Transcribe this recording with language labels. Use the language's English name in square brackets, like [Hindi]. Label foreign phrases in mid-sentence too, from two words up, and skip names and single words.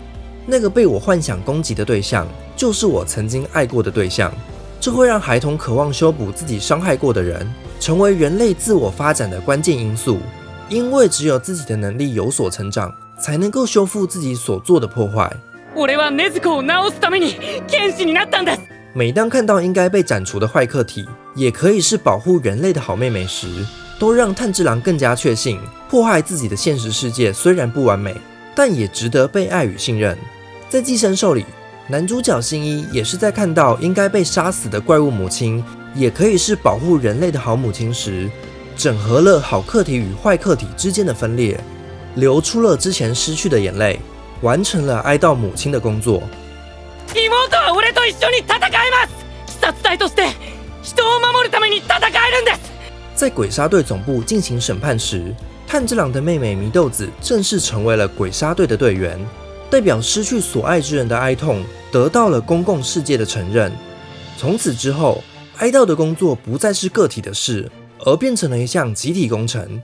[Chinese] 那个被我幻想攻击的对象，就是我曾经爱过的对象。这会让孩童渴望修补自己伤害过的人，成为人类自我發展的关键因素。因为只有自己的能力有所成长，才能够修复自己所做的破坏。 [Japanese] 俺は禰豆子を治すために剣士になったんです。 [Chinese] 每当看到应该被斩除的坏客体，也可以是保护人类的好妹妹时，都让炭治郎更加确信，破坏自己的现实世界虽然不完美，但也值得被爱与信任。在寄生兽里，男主角新一也是在看到应该被杀死的怪物母亲，也可以是保护人类的好母亲时，整合了好客体与坏客体之间的分裂，流出了之前失去的眼泪，完成了哀悼母亲的工作。 [Japanese] 妹は俺と一緒に戦えます。視察隊として人を守るために戦えるんです。 [Chinese] 在鬼杀队总部进行审判时，炭治郎的妹妹祢豆子正式成为了鬼杀队的队员，代表失去所爱之人的哀痛得到了公共世界的承认。从此之后，哀悼的工作不再是个体的事，而变成了一项集体工程。